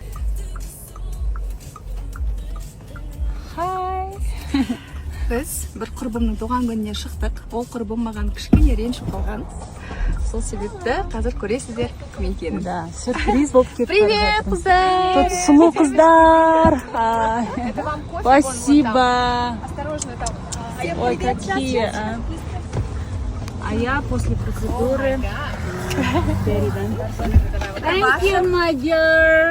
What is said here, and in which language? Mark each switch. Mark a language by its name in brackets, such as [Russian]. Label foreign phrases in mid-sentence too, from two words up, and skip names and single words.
[Kazakh] Біз бір құрбымның туған күніне шықтық. Ол құрбым маған кішкене ренжіп қалған. Сол себепті қазір көресіздер кім екенін. Да, сюрприз болып кетті. Привет, қыздар! Тут сұлу қыздар! [Russian] Спасибо! Осторожно, там. Ой, какие! А я после процедуры. [English] Thank you, my dear!